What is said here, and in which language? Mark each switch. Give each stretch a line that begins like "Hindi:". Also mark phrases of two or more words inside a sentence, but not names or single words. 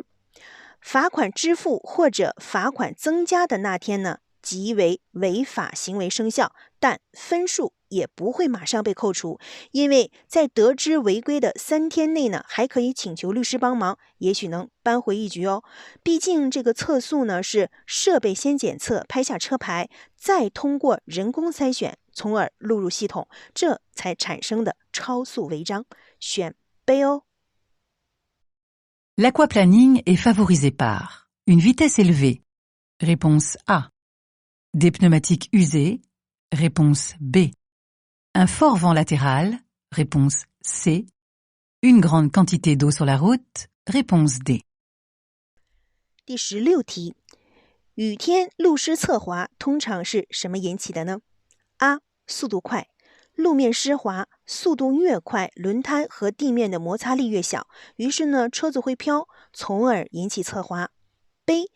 Chinese: 罚款支付或者罚款增加的那天呢，即为违法行为生效，但分数也不会马上被扣除，因为在得知违规的3天内呢，还可以请求律师帮忙，也许能扳回一局哦。毕竟这个测速呢是设备先检测，拍下车牌，再通过人工筛选，从而录入系统，这才产生的超速违章。选 B 哦。
French: L'aquaplaning est favorisé par une vitesse élevée. Réponse A. Des pneumatiques usés. Réponse B. Un fort vent latéral. Réponse C. Une grande quantité d'eau sur la route. Réponse D.
Chinese: 第16题，雨天路湿侧滑通常是什么引起的呢？ A. 速度快，路面湿滑，速度越快，轮胎和地面的摩擦力越小，于是呢，车子会飘，从而引起侧滑。B.